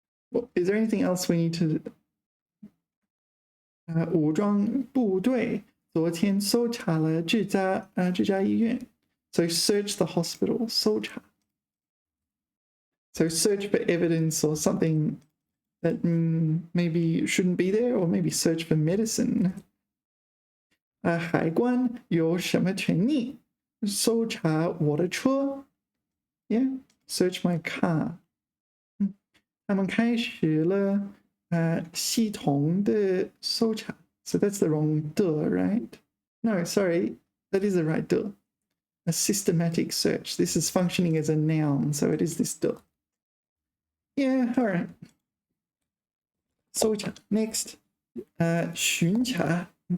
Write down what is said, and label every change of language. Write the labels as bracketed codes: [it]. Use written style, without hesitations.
[en] Well, is there anything else we need to [zh] 武装部队昨天搜查了这家医院. [en] So search the hospital, 搜查.So search for evidence or something that maybe shouldn't be there, or maybe search for medicine. [zh] 海关有什么权利搜查我的车? [en] Yeah, search my car. [zh] 他们开始了系统的搜查. [en] So that's the wrong 的, right? No, sorry, that is the right 的. A systematic search. This is functioning as a noun, so it is this 的. Yeah, all right. 搜查.Next, 巡查.